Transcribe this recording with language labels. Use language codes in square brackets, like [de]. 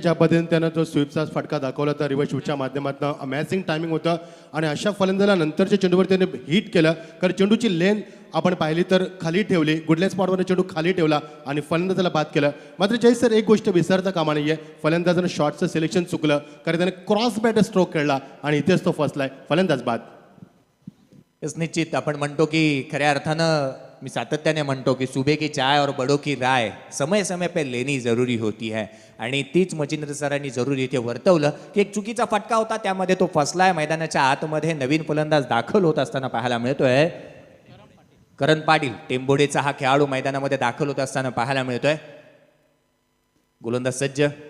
[mr] ज्या पद्धतीने त्यानं तो स्वीपचा फटका दाखवला तर रिव्हर्स शूटच्या माध्यमातून अमॅझिंग टायमिंग होतं आणि अशा फलंदाला नंतरच्या चेंडूवर त्याने हिट केलं. कारण चेंडूची लेन आपण पाहिली तर खाली ठेवली, गुडल्या स्पॉटवर चेंडू खाली ठेवला आणि फलंदाजाला बाद केलं. मात्र जय सर एक गोष्ट विसरता कामा नाहीये, फलंदाजानं शॉटचं सिलेक्शन चुकलं कारण त्याने क्रॉस बॅट स्ट्रोक खेळला आणि इथेच तो फसलाय, फलंदाज बाद. यस, निश्चित आपण म्हणतो की [hi] खऱ्या अर्थानं मी सातत्याने म्हणतो की सुबह की चाय और बड़ों की राय समय समय पे लेनी जरुरी होती है. [mr] आणि तीच मचिंद्र सरांनी जरूर इथे वर्तवलं की एक चुकीचा फटका होता, त्यामध्ये तो फसलाय. मैदानाच्या आतमध्ये नवीन फलंदाज दाखल होत असताना पाहायला मिळतोय. करण पाटील टेंबोडेचा हा खेळाडू मैदानामध्ये दाखल होत असताना पाहायला मिळतोय. गोलंदाज सज्ज.